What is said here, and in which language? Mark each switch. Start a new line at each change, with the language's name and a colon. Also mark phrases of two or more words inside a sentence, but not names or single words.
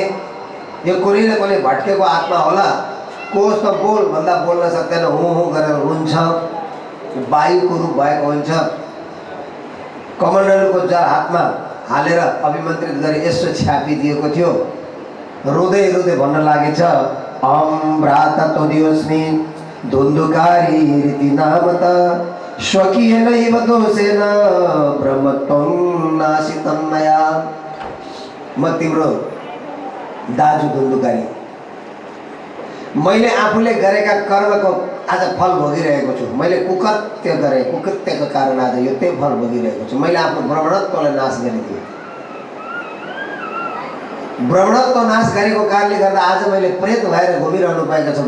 Nepali: यो कुनै न कुनै भट्केको आत्मा होला। कोस त बोल भन्दा बोल्न सक्दैन, हुँ हुँ गरेर रुन्छ, वायुको रूप भएको हुन्छ। कमण्डलुको जर हातमा हालेर अभिमन्त्रित गरी यसो छ्यापिदिएको थियो रोँदै रोँदै भन्न लागेछ,
Sanskrit: अहं भ्राता त्वदियोऽस्मि धुन्धुकारी रीति नाम त स्वकीयनैव दोषेन ब्रह्मत्वं नाशितं मया।
Nepali: म तिम्रो दाजु धुन्धुकारी, मैले आफूले गरेका कर्मको आज फल भोगिरहेको छु। मैले कुकृत्य गरेँ, कुकृत्यको कारण आज यो त्यही फल भोगिरहेको छु। मैले आफ्नो ब्राह्मणत्वलाई नाश गरिदिएँ। ब्राह्मणत्व नाश गरेको कारणले गर्दा आज मैले प्रेत भएर घुमिरहनु पाएको छु।